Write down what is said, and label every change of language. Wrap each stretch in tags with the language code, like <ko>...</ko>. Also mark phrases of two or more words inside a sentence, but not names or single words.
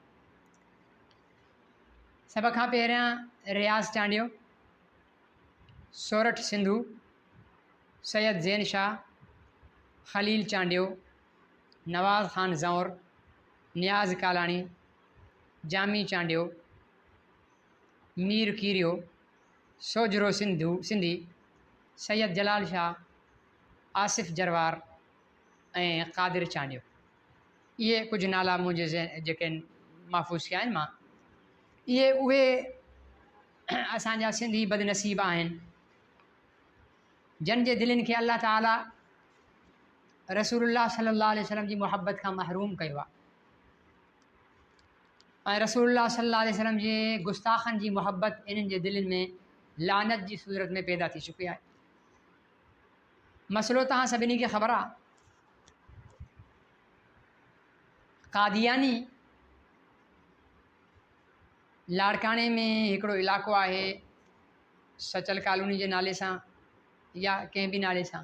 <sd>सभ खां पहिरियां रियाज़ चांडियो, सोरठ सिंधू, सैयद ज़ैन शाह, ख़लील चांडियो, नवाज़ ख़ान ज़ौर, नियाज़ कालाणी, जामी चांडियो, मीर कीरियो, सोजरो सिंधी, सैयद जलाल शाह, आसिफ़ जरवार ऐं क़ादिर चांडियो। इहे कुझु नाला मुंहिंजे जेके महफ़ूज़ कया आहिनि। मां इहे उहे असांजा सिंधी बदनसीब आहिनि जन जे दिलनि खे अल्लाह ताला रसूलुल्लाह सल्लल्लाहु अलैहि वसल्लम जी मुहबत खां महरूम कयो आहे ऐं रसूलुल्लाह सल्लल्लाहु अलैहि वसल्लम जे गुस्ताखनि जी मुहबत इन्हनि जे दिलनि में लानत जी सूरत में पैदा थी चुकी आहे। मसइलो तव्हां सभिनी खे ख़बर आहे, क़ादियानी लाड़काणे में हिकिड़ो इलाइक़ो आहे सचल कॉलोनी जे नाले सां या कंहिं बि नाले सां।</sd>